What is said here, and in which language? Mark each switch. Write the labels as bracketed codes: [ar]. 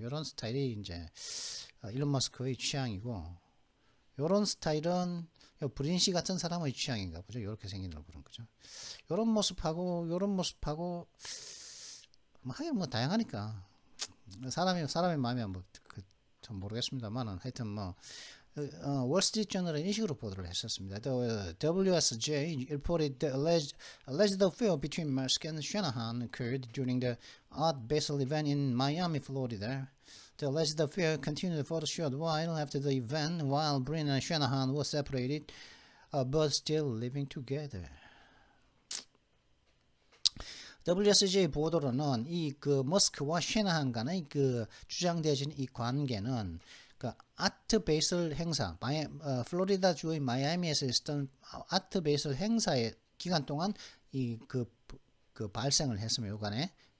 [ko] 요런 스타일이 이제 일론 머스크의 취향이고, 요런 스타일은 브린 씨 같은 사람의 취향인가 보죠. 이렇게 생긴 얼굴은 그죠. 요런 모습하고 하긴 뭐 다양하니까 사람의 마음이 뭐 좀 모르겠습니다만은 하여튼 뭐 월스트리트저널은 이 식으로 보도를 했었습니다. [en] The WSJ reported the alleged affair between Musk and Shanahan occurred during the Art Basel event in Miami, Florida. The alleged affair continued for a short while after the event, while Brin and Shanahan were separated, but still living together. [ko] WSJ 보도로는 이 그 머스크와 쉐나한 간의 그 주장되어진 이 관계는 그 아트 베이슬 행사, 플로리다 주의 마이애미에서 있었던 아트 베이슬 행사의 기간 동안 이 그 발생을 했으며 요간에